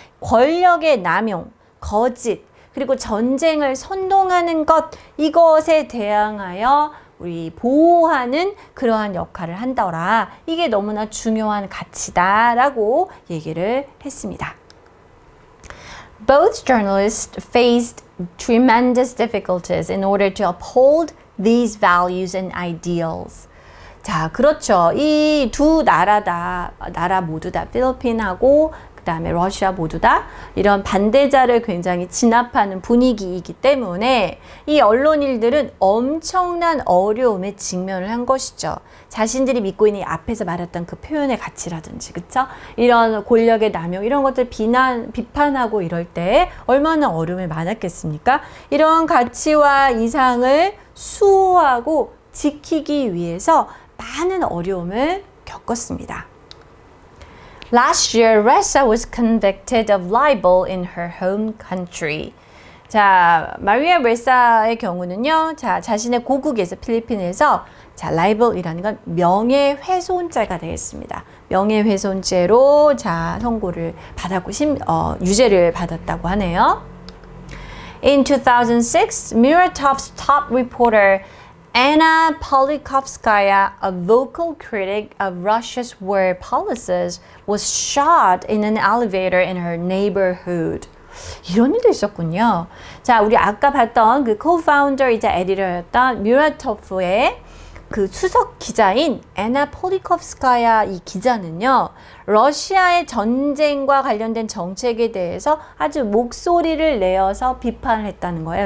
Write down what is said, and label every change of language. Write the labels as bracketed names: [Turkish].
[Korean] 권력의 남용, 거짓, 그리고 전쟁을 선동하는 것, 이것에 대항하여 우리 보호하는 그러한 역할을 한다라. 이게 너무나 중요한 가치다라고 얘기를 했습니다. [English] Both journalists faced tremendous difficulties in order to uphold these values and ideals. [Korean] 자, 그렇죠. 이 두 나라 모두 다 필리핀하고 그다음에 러시아 모두 다 이런 반대자를 굉장히 진압하는 분위기이기 때문에 이 언론인들은 엄청난 어려움에 직면을 한 것이죠. 자신들이 믿고 있는 앞에서 말했던 그 표현의 가치라든지, 그쵸? 이런 권력의 남용, 이런 것들 비판하고 이럴 때 얼마나 어려움이 많았겠습니까? 이런 가치와 이상을 수호하고 지키기 위해서 많은 어려움을 겪었습니다. [English] Last year, Ressa was convicted of libel in her home country. [Korean] 자, 마리아 레사의 경우는요, 자, 자신의 고국에서 필리핀에서 자, libel이라는 건 명예훼손죄가 되겠습니다. 명예훼손죄로 자, 선고를 받았고 유죄를 받았다고 하네요. [English] In 2006, Muratov's top reporter Anna Politkovskaya, a vocal critic of Russia's war policies, was shot in an elevator in her neighborhood. [Korean] 이런 일도 있었군요. 자, 우리 아까 봤던 그 co-founder이자 에디터였던 뮤라토프의 그 수석 기자인 애나 폴리콥스카야 이 기자는요, 러시아의 전쟁과 관련된 정책에 대해서 아주 목소리를 내어서 비판을 했다는 거예요.